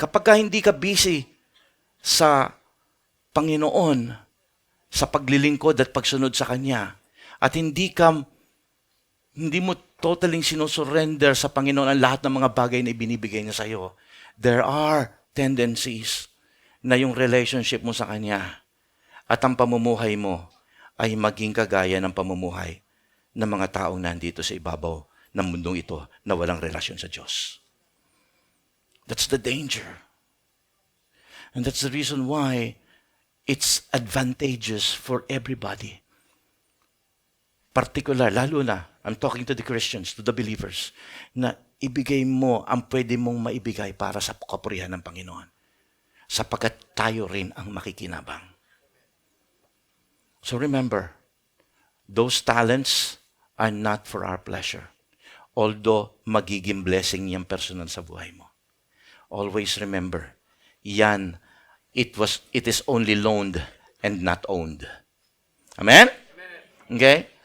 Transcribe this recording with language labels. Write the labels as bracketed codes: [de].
[tl] Kapag hindi ka busy sa Panginoon, sa paglilingkod at pagsunod sa Kanya, at hindi mo totally sinusurrender sa Panginoon ang lahat ng mga bagay na ibinibigay niya sa iyo, [en] there are tendencies [tl] na yung relationship mo sa Kanya at ang pamumuhay mo ay maging kagaya ng pamumuhay ng mga taong nandito sa ibabaw ng mundong ito na walang relasyon sa Diyos. [en] That's the danger. And that's the reason why it's advantageous for everybody. [tl] Particular, lalo na, [en] I'm talking to the Christians, to the believers, [tl] na ibigay mo ang pwede mong maibigay para sa kapurihan ng Panginoon. Sapagkat tayo rin ang makikinabang. [en] So remember, those talents are not for our pleasure. Although [tl] magiging blessing yung personal sa buhay mo. [en] Always remember, it is only loaned and not owned. Amen? Okay?